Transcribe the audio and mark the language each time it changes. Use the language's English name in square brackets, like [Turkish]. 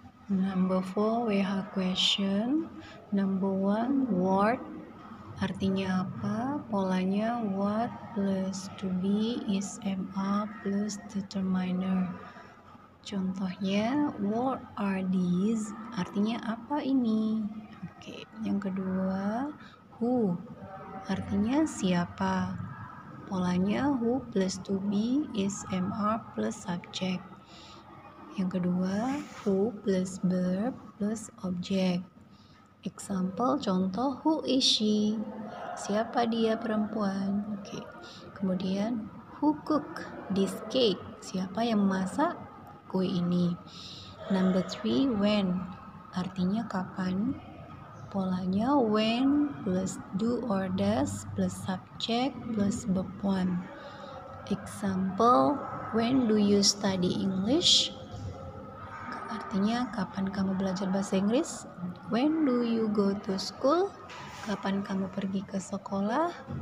[English] Number 4, we have question. Number 1, what, [Indonesian] artinya apa? Polanya [English] what plus to be is MA plus determiner. Contohnya, what are these? [Indonesian] Artinya apa ini? Oke, yang kedua, who, artinya siapa? Polanya [English] who plus to be is MR plus subject. [Indonesian] Yang kedua, [English] who plus verb plus object. Example, [Indonesian] contoh, [English] who is she? [Indonesian] Siapa dia, perempuan? Oke. Kemudian, [English] who cook this cake? [Indonesian] Siapa yang memasak kue ini? [English] Number 3, when, [Indonesian] artinya kapan? [English] Polanya when plus do or does plus subject plus verb 1. Example, when do you study English? [Indonesian] Artinya kapan kamu belajar bahasa Inggris? [English] When do you go to school? [Indonesian] Kapan kamu pergi ke sekolah?